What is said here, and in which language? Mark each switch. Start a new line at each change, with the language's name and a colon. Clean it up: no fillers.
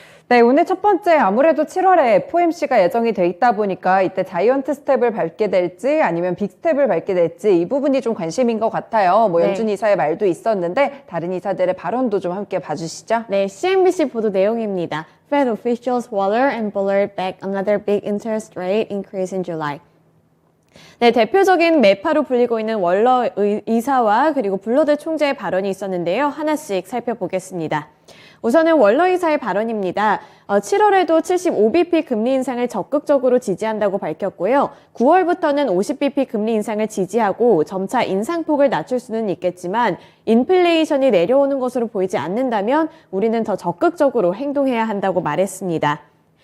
Korean: 네, 오늘 첫 번째 아무래도 7월에 FOMC가 예정이 돼 있다 보니까 이때 자이언트 스텝을 밟게 될지 아니면 빅 스텝을 밟게 될지 이 부분이 좀 관심인 것 같아요. 뭐 연준 이사의 말도 있었는데 다른 이사들의 발언도 좀 함께 봐주시죠. 네, CNBC 보도 내용입니다.
English: Fed officials Waller and Bullard back another big interest rate increase in July.
Korean: 네, 대표적인 매파로 불리고 있는 월러 이사와 그리고 블러드 총재의 발언이 있었는데요. 하나씩 살펴보겠습니다. 우선은 월러 이사의 발언입니다. 7월에도 75bp 금리 인상을 적극적으로 지지한다고 밝혔고요. 9월부터는 50bp 금리 인상을 지지하고 점차 인상폭을 낮출 수는 있겠지만 인플레이션이 내려오는 것으로 보이지 않는다면 우리는 더 적극적으로 행동해야 한다고 말했습니다.